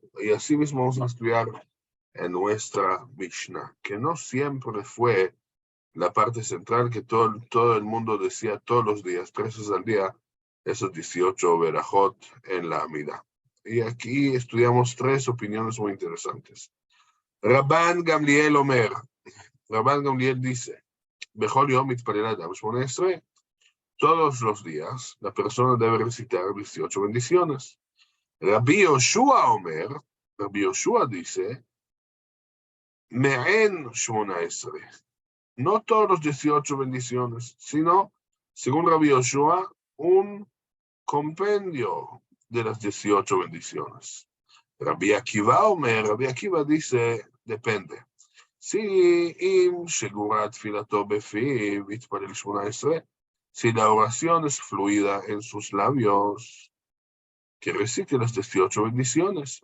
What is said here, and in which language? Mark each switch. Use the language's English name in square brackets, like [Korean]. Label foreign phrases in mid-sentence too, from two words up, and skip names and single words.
[Spanish] Y así mismo vamos a estudiar en nuestra Mishnah, que no siempre fue la parte central que todo el mundo decía todos los días, 3 veces al día, esos 18 verajot en la Amidá. Y aquí estudiamos 3 opiniones muy interesantes. [Hebrew] רבן גמליאל אומר. [Spanish] Rabban Gamliel dice, [Hebrew] בכל יום מתפלל אדם שמונה עשרה. [Spanish] Todos los días la persona debe recitar 18 bendiciones. [Hebrew] רבי יהושע אומר. [Spanish] Rabbi Yoshua dice, [Hebrew] מעין שמונה עשרה. [Spanish] No todos los 18 bendiciones, sino, según Rabbi Yoshua, un compendio de las 18 bendiciones. Rabbi Akiva dice, depende. Si la oración es fluida en sus labios, que recite las 18 bendiciones.